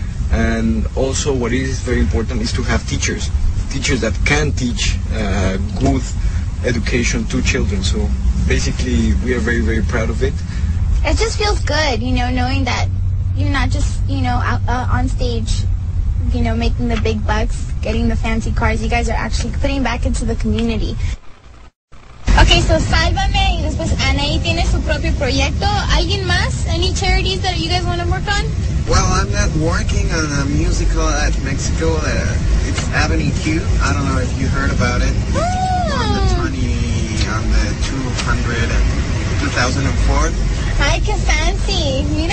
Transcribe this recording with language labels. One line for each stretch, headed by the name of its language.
English: And also, what is very important is to have teachers that can teach good education to children. So basically, we are very, very proud of it. It just feels good, knowing that you're not just, out on stage, making the big bucks, getting the fancy cars. You guys are actually putting back into the community.
Spanish: Okay, so Sálvame y después Anaí tiene su propio proyecto. ¿Alguien más?
English: Any charities that you guys want to work on? Well, I'm not working on a musical at Mexico. It's Avenue Q. I don't know if you heard about it. On the 200 and 2004.
Spanish: Ay, qué fancy. Mira.